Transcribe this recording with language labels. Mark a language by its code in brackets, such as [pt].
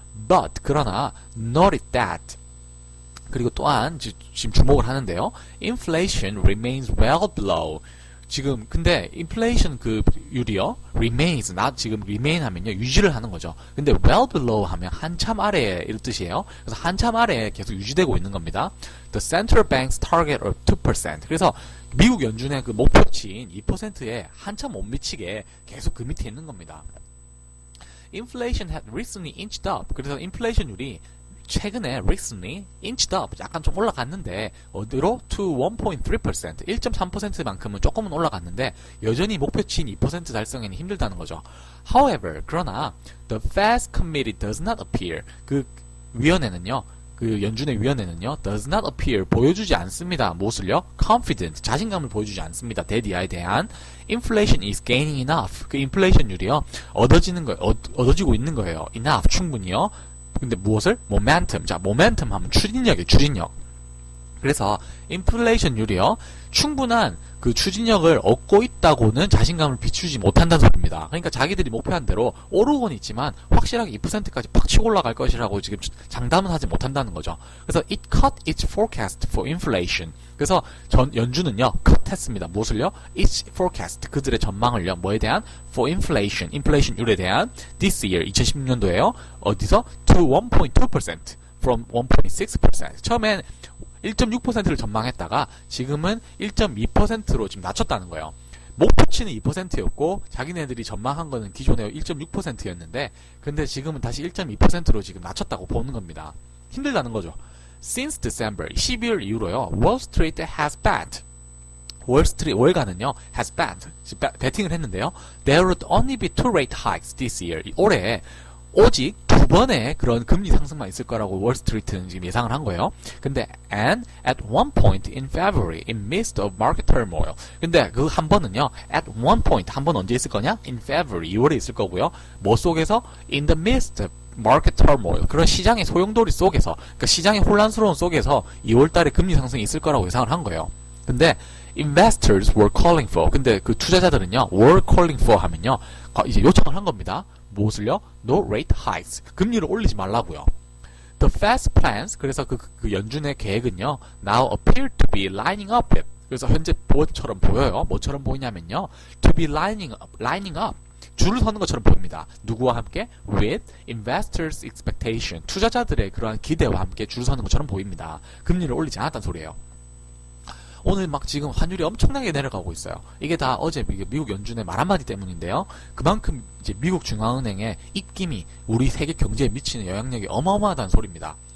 [en] But, [ko] 그러나, [en] noted that. [ko] 그리고 또한, 지금 주목을 하는데요. [en] Inflation remains well below. [ko] 지금, 근데, inflation 율이요. [en] remains, [ko] 지금 remain 하면요. 유지를 하는 거죠. 근데 [en] well below [ko] 하면 한참 아래에, 이런 뜻이에요. 그래서 한참 아래에 계속 유지되고 있는 겁니다. [en] The central bank's target of 2%. [ko] 그래서, 미국 연준의 그 목표치인 2%에 한참 못 미치게 계속 그 밑에 있는 겁니다. [en] Inflation had recently inched up. [ko] 그래서 인플레이션율이 최근에 [en] recently inched up [ko] 약간 좀 올라갔는데 어디로? [en] to 1.3% [ko] 1.3%만큼은 조금은 올라갔는데 여전히 목표치인 2% 달성에는 힘들다는 거죠. [en] However, [ko] 그러나 [en] the Fed committee does not appear [ko] 그 위원회는요. 그 연준의 위원회는요, [en] does not appear, [ko] 보여주지 않습니다. 무엇을요? [en] confident, [ko] 자신감을 보여주지 않습니다. 대디아에 대한 [en] inflation is gaining enough, [ko] 그 인플레이션율이요, 얻어지고 있는 거예요. enough, 충분히요. 근데 무엇을? momentum, 자, momentum 하면 추진력이에요, 추진력. 그래서 인플레이션율이요, 충분한 그 추진력을 얻고 있다고는 자신감을 비추지 못한다는 소리입니다. 그러니까 자기들이 목표한 대로 오르곤 있지만 확실하게 2%까지 팍 치고 올라갈 것이라고 지금 장담은 하지 못한다는 거죠. [en] 그래서 it cut its forecast for inflation. [ko] 그래서 연준은요, cut 했습니다. 무엇을요? [en] its forecast, [ko] 그들의 전망을요, 뭐에 대한? [en] for inflation, [ko] 인플레이션율에 대한 [en] this year, [ko] 2016년도에요. [en] 어디서? to 1.2% from 1.6%. [ko] 처음엔 1.6%를 전망했다가 지금은 1.2%로 지금 낮췄다는 거예요. 목표치는 2%였고 자기네들이 전망한 거는 기존에 1.6%였는데 근데 지금은 다시 1.2%로 지금 낮췄다고 보는 겁니다. 힘들다는 거죠. [en] Since December, [ko] 12월 이후로요. [en] Wall Street has bet. [ko] 월간은요, [en] has bet. [ko] 베팅을 했는데요. [en] There would only be 2 rate hikes this year. [ko] 올해 오직 2번의 그런 금리 상승만 있을 거라고 월스트리트는 지금 예상을 한 거예요. 근데 [en] and at one point in February in midst of market turmoil. [ko] 근데 그 한 번은요. [en] at one point [ko] 한 번 언제 있을 거냐? [en] in February [ko] 2월에 있을 거고요. 뭐 속에서? [en] in the midst of market turmoil. [ko] 그런 시장의 소용돌이 속에서, 그러니까 시장의 혼란스러운 속에서 2월 달에 금리 상승이 있을 거라고 예상을 한 거예요. 근데 [en] investors were calling for. [ko] 근데 그 투자자들은요. [en] were calling for [ko] 하면요. 이제 요청을 한 겁니다. 무엇을요? [en] No rate hikes. [ko] 금리를 올리지 말라고요. [en] The Fed's plans, [ko] 그래서 그 연준의 계획은요, [en] now appear to be lining up with. [ko] 그래서 현재 뭐처럼 보여요? 뭐처럼 보이냐면요, [en] to be lining up. [ko] 줄을 서는 것처럼 보입니다. 누구와 함께? [en] With investors' expectation. [ko] 투자자들의 그러한 기대와 함께 줄을 서는 것처럼 보입니다. 금리를 올리지 않았다는 소리예요. 오늘 막 지금 환율이 엄청나게 내려가고 있어요. 이게 다 어제 미국 연준의 말 한마디 때문인데요. 그만큼 이제 미국 중앙은행의 입김이 우리 세계 경제에 미치는 영향력이 어마어마하다는 소리입니다.